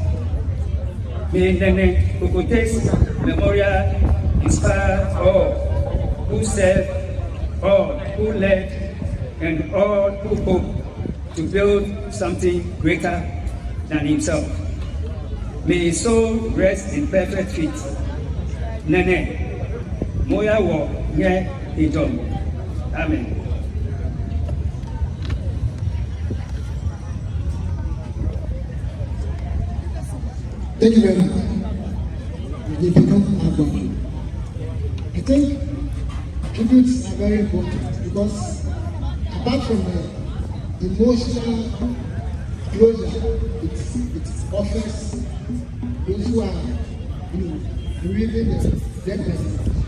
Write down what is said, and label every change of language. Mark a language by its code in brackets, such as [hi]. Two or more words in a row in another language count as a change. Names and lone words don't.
[en] May Nene Kokotey's memorial inspire all who serve, all who led, and all who hope to build something greater than himself. May his soul rest in perfect peace. [gaa] Nene, Moya wo nye idom. [en] Amen. Thank you very much. We become our I think tributes are very important because apart from the emotional closure, it offers those who are grieving the dead person.